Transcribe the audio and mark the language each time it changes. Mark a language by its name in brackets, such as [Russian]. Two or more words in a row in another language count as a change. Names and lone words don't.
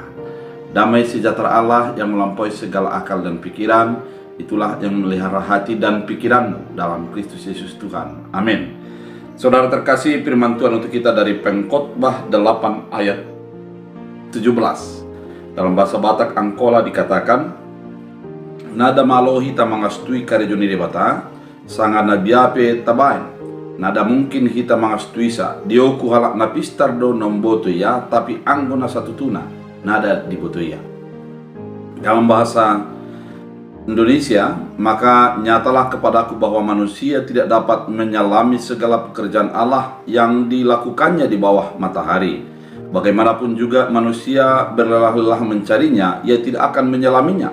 [Indonesian] Damai sejahtera Allah yang melampaui segala akal dan pikiran, itulah yang memelihara hati dan pikiranmu dalam Kristus Yesus Tuhan. Amin. Saudara terkasih, firman Tuhan untuk kita dari Pengkhotbah 8 ayat 17. Dalam bahasa Batak Angkola dikatakan, [Batak Angkola] nada malo hita mangastui karejoni debata, sanga nabiape tabain. Nada mungkin hita mangastui sa, dioku halak napistar do nomboto ya, tapi anggona satu tuna, nada diboto ya. [Indonesian] Dalam bahasa Indonesia, maka nyatalah kepadaku bahwa manusia tidak dapat menyelami segala pekerjaan Allah yang dilakukannya di bawah matahari. Bagaimanapun juga manusia berlelah-lelah mencarinya, ia tidak akan menyelaminya.